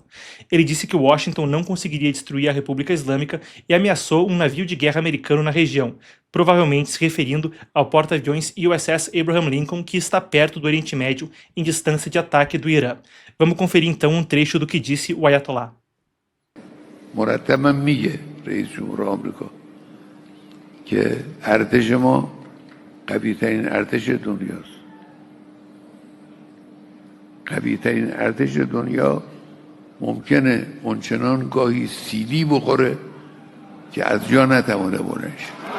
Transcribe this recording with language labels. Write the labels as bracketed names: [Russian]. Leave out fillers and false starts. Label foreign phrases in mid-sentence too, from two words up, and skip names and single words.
[Portuguese] Ele disse que Washington não conseguiria destruir a República Islâmica e ameaçou um navio de guerra americano na região, provavelmente se referindo ao porta-aviões USS Abraham Lincoln, que está perto do Oriente Médio, em distância de ataque do Irã. Vamos conferir então um trecho do que disse o Ayatollah. [Persian] مرتبا میگه رئیس جمهور آمریکا که ارتش ما قوی‌ترین ارتش دنیاست. قوی‌ترین ارتش دنیا ممکنه اونچنان گاهی سیلی بخوره که از جا نتوانه بلند شه.